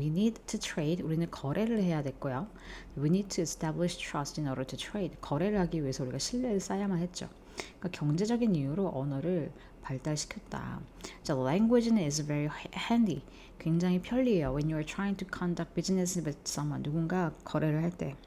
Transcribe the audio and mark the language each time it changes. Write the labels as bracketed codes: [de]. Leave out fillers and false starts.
[en] We need to trade, [ko] 우리는 거래를 해야 됐고요. [en] We need to establish trust in order to trade, [ko] 거래를 하기 위해서 우리가 신뢰를 쌓아야만 했죠. 그러니까 경제적인 이유로 언어를 발달시켰다. [en] 자, language는 is very handy, [ko] 굉장히 편리해요. [en] When you are trying to conduct business with someone, [ko] 누군가 거래를 할 때.